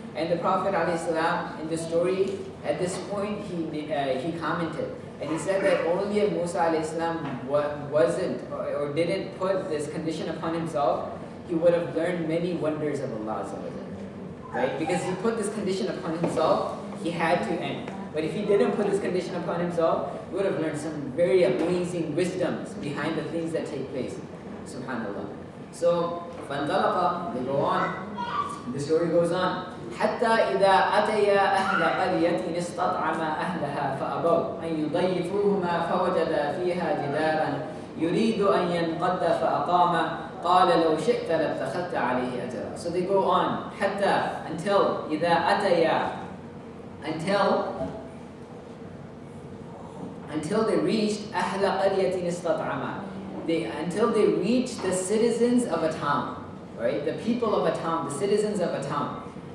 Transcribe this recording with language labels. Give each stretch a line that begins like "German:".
English: And the Prophet ﷺ, in the story, at this point, he commented, and he said that only if Musa ﷺ wasn't or didn't put this condition upon himself, he would have learned many wonders of Allah, right? Because he put this condition upon himself, he had to end. But if he didn't put this condition upon himself, he would have learned some very amazing wisdoms behind the things that take place. SubhanAllah. So,
Arabic: فَانْطَلَقَ,
English: they go on. The story goes on.
Arabic: حتى إذا أتيا أهل قرية استطعما أهلها فأبوا أن يضيفوهما فوجدا فيها جدارا يريد أن ينقض فأقام قال لو شئت لاتخذت عليه أجرا.
English: So they go on
Arabic: حتى
English: until
Arabic: إذا أتيا
English: until they reached
Arabic: أهل قرية استطعما.
English: Until they reached the citizens of a town, right? The people of a town, the citizens of a town.